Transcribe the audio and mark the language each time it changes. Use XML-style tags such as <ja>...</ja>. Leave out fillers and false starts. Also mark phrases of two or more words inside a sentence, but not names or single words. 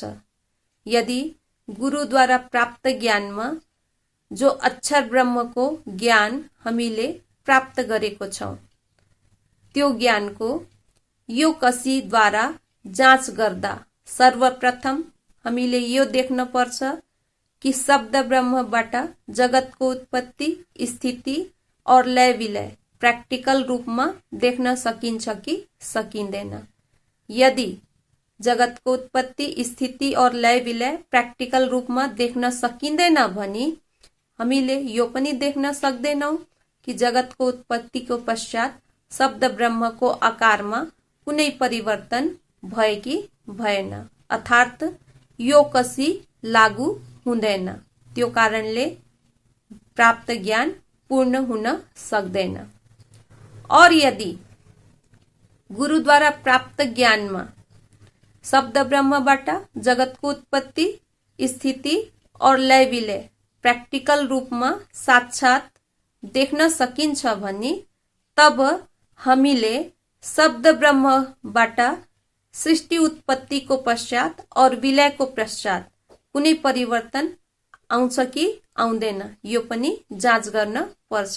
<ne>यदि गुरुद्वारा प्राप्त ज्ञानमा जो अक्षर ब्रह्मको ज्ञान हामीले प्राप्त गरेको छौं, त्यो ज्ञानको यो कसीद्वारा जाँच गर्दा सर्वप्रथम हामीले यो देख्न पर्छ कि शब्द ब्रह्मबाट जगतको उत्पत्ति, स्थिति और लय विलय प्रैक्टिकल रूपमा देख्न सकिन्छ कि सकिँदैन। यदि जगतको उत्पत्ति, स्थिति और लय विलय प्रैक्टिकल रूपमा देख्न सकिँदैन भने हामीले यो पनि देख्न सक्दैनौं कि जगतको उत्पत्तिको पश्चात शब्द ब्रह्मको आकारमा कुनै परिवर्तन भए कि भएन, अर्थात यो कसी लागू हुँदैन। त्यो कारणले प्राप्त ज्ञान पूर्ण हुन सक्दैन। और यदि गुरुद्वारा प्राप्त ज्ञानमा शब्द ब्रह्मबाट जगतको उत्पत्ति, स्थिति और लय विलय प्रैक्टिकल रूपमा साक्षात देख्न सकिन्छ भने तब हामीले शब्द ब्रह्मबाट सृष्टि उत्पत्तिको पश्चात और विलयको पश्चात कुनै परिवर्तन आउँछ कि आउँदैन यो पनि जाँच गर्न पर्छ।</ne>